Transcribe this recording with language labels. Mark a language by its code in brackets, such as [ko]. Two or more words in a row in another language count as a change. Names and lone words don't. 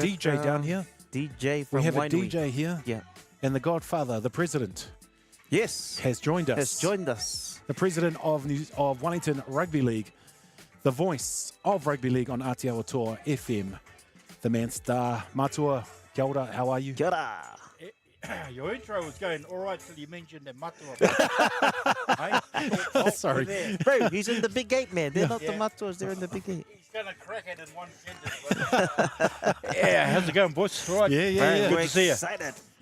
[en] a DJ down background. here. DJ from We have a Wainuiomata. DJ here. Yeah. And the Godfather, the president, Yes. has joined us. Has joined us. The president of Wellington Rugby League, the voice of rugby league on Atiawa Toa FM, the man star. [mi] Matua, kia ora, [en] how are you? [mi] Kia ora. [en] Your intro was going all right till you mentioned the matua. Sorry. Bro, he's in the big gate, man. They're not the Yeah. Matuas, they're in the big gate. He's going to crack it in one sentence. Yeah, how's it going, boys? All right. Yeah, yeah, Bro, yeah. Good we're to see you. excited. We're